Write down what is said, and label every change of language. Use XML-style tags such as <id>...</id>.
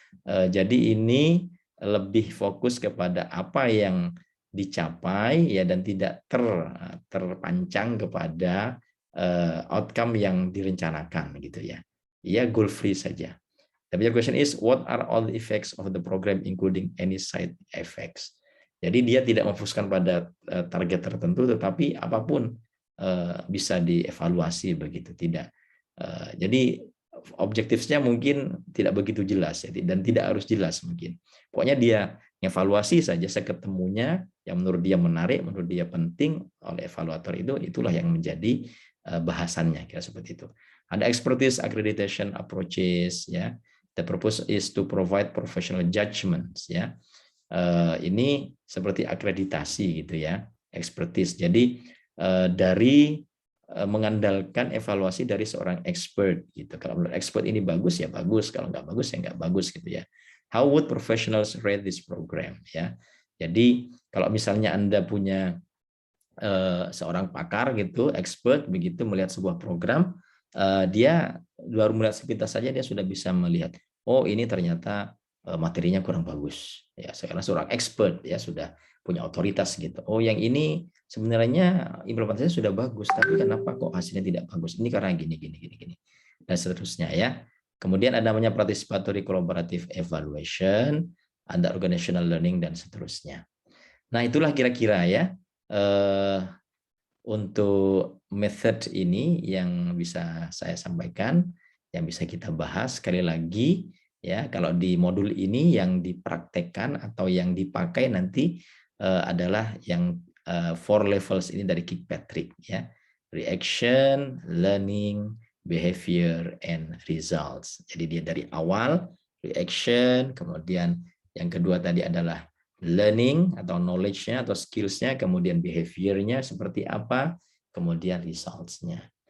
<id>Jadi ini lebih fokus kepada apa yang dicapai ya, dan tidak terpancang kepada outcome yang direncanakan gitu ya. Ya, goal free saja.</id> <en>The major question is what are all the effects of the program including any side effects.</en> <id>Jadi dia tidak memfokuskan pada target tertentu, tetapi apapun bisa dievaluasi begitu, tidak. Jadi objektifnya mungkin tidak begitu jelas ya, dan tidak harus jelas mungkin. Pokoknya dia evaluasi saja seketemunya yang menurut dia menarik, menurut dia penting oleh evaluator itulah yang menjadi bahasannya, kira seperti itu. Ada</id> <en>expertise accreditation approaches</en> <id>ya.</id> <en>The purpose is to provide professional judgments ya.</en> <id>Ini seperti akreditasi gitu ya, expertise. Jadi dari mengandalkan evaluasi dari seorang expert gitu. Kalau menurut expert ini bagus ya bagus, kalau nggak bagus ya nggak bagus gitu ya.</id> <en>How would professionals rate this program ya?</en> <id>Jadi kalau misalnya Anda punya seorang pakar gitu, expert begitu melihat sebuah program, dia baru melihat sepintas saja dia sudah bisa melihat, oh ini ternyata materinya kurang bagus ya, sekarang seorang expert ya sudah punya otoritas gitu. Oh yang ini sebenarnya implementasinya sudah bagus, tapi kenapa kok hasilnya tidak bagus? Ini karena gini dan seterusnya ya. Kemudian ada namanya</id> <en>participatory collaborative evaluation,</en> <id>ada</id> <en>organizational learning</en> <id>dan seterusnya. Nah itulah kira-kira ya untuk method ini yang bisa saya sampaikan, yang bisa kita bahas. Sekali lagi ya, kalau di modul ini yang dipraktekkan atau yang dipakai nanti adalah yang 4 levels ini dari Kirkpatrick ya.</id> <en>Reaction, learning, behavior, and results.</en> <id>Jadi dia dari awal reaction, kemudian yang kedua tadi adalah learning atau knowledge-nya atau skills-nya, kemudian behavior-nya seperti apa, kemudian results-nya.</id>